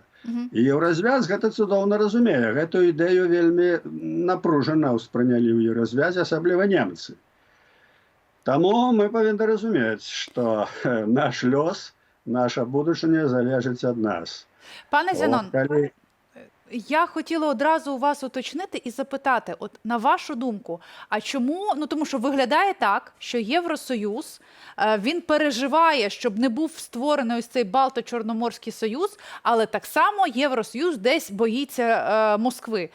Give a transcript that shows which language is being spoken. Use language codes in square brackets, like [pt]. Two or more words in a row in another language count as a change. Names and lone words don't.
[be] І еўразвяз гэта цудоўна разумее. Гэту ідэю вельмі напружана ўспрынялі ў еўразвязе, асабліва немцы. Таму мы павінны разумець, што наш лёс, наша будучыня залежыць ад нас. [uk] Пане Зенон, я хотіла одразу у вас уточнити і запитати, от на вашу думку, а чому, ну тому що виглядає так, що Євросоюз, він переживає, щоб не був створений ось цей Балто-Чорноморський союз, але так само Євросоюз десь боїться Москви.